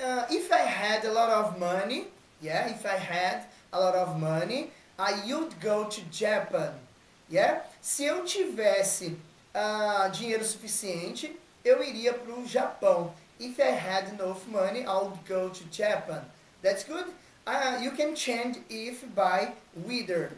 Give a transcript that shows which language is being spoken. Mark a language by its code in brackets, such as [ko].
[en] If I had a lot of money, yeah, if I had a lot of money, I would go to Japan, yeah? [pt] Se eu tivesse dinheiro suficiente, eu iria para o Japão. [en] If I had enough money, I would go to Japan. That's good? You can change if by whether.